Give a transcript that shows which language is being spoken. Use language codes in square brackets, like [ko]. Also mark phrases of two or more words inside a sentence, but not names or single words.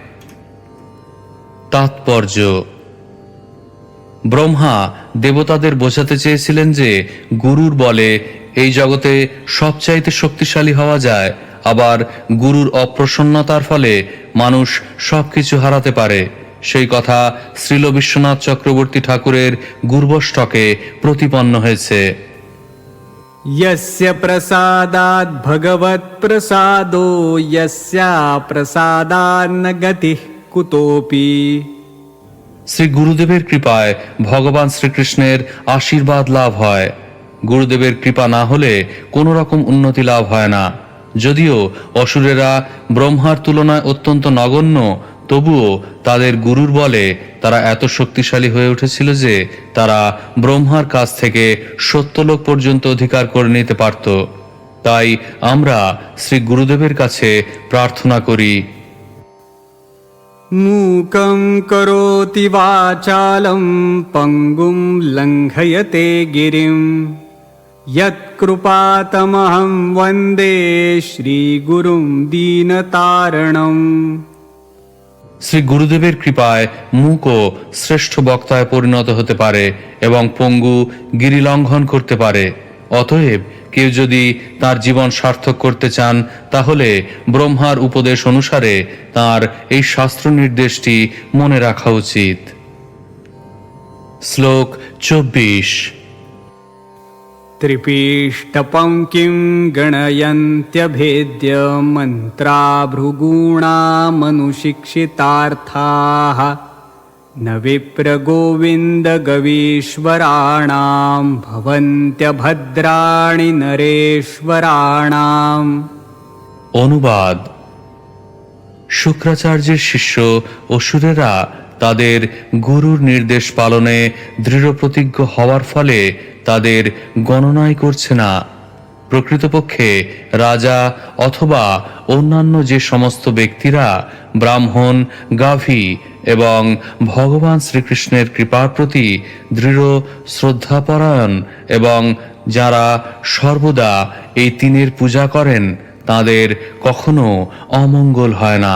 [bn] তাৎপর্য: ব্রহ্মা দেবতাদের বোঝাতে চেয়েছিলেন যে গুরুর বলে এই জগতে সবচাইতে শক্তিশালী হওয়া যায়, আবার গুরুর অপ্রসন্নতার ফলে মানুষ সবকিছু হারাতে পারে। সেই কথা শ্রীল বিশ্বনাথ চক্রবর্তী ঠাকুরের গুর্বষ্টকে প্রতিপন্ন হয়েছে। [sa] यस्य प्रसादात् भगवत् प्रसादो यस्या प्रसादान्न गतिः कुतोऽपि। [bn] শ্রী গুরুদেবের কৃপায় ভগবান শ্রীকৃষ্ণের আশীর্বাদ লাভ হয়। গুরুদেবের কৃপা না হলে কোনো রকম উন্নতি লাভ হয় না। যদিও অসুরেরা ব্রহ্মার তুলনায় অত্যন্ত নগণ্য, তবুও তাদের গুরুর বলে তারা এত শক্তিশালী হয়ে উঠেছিল যে তারা ব্রহ্মার কাছ থেকে সত্যলোক পর্যন্ত অধিকার করে নিতে পারত। তাই আমরা শ্রী গুরুদেবের কাছে প্রার্থনা করি। [sa] मूकं करोति वाचालं पङ्गुं लङ्घयते गिरिं यत्कृपातमहं वन्दे श्रीगुरुं दीनतारणम्। [bn] শ্রী গুরুদেবের কৃপায় মূকও শ্রেষ্ঠ বক্তায় পরিণত হতে পারে এবং পঙ্গু গিরি লঙ্ঘন করতে পারে। অতএব কেউ যদি তার জীবন সার্থক করতে চান, তাহলে ব্রহ্মার উপদেশ অনুসারে তার এই শাস্ত্র নির্দেশটি মনে রাখা উচিত। শ্লোক 24। [sa] त्रिपीष्टपङ्क्तिं गणयन्त्यभेद्य मन्त्रा भृगूणामनुशिक्षितार्थाः न विप्रगोविन्दगवीश्वराणां भवन्त्यभद्राणि नरेश्वराणाम्। [bn] অনুবাদ: শুক্রাচার্যের শিষ্য অসুরেরা তাদের গুরুর নির্দেশ পালনে দৃঢ়প্রতিজ্ঞ হওয়ার ফলে তাদের গণনাই করছে না। প্রকৃতপক্ষে রাজা অথবা অন্যান্য যে সমস্ত ব্যক্তিরা ব্রাহ্মণ, গাভী এবং ভগবান শ্রীকৃষ্ণের কৃপার প্রতি দৃঢ় শ্রদ্ধাপরায়ণ এবং যারা সর্বদা এই তিনের পূজা করেন, তাদের কখনো অমঙ্গল হয় না।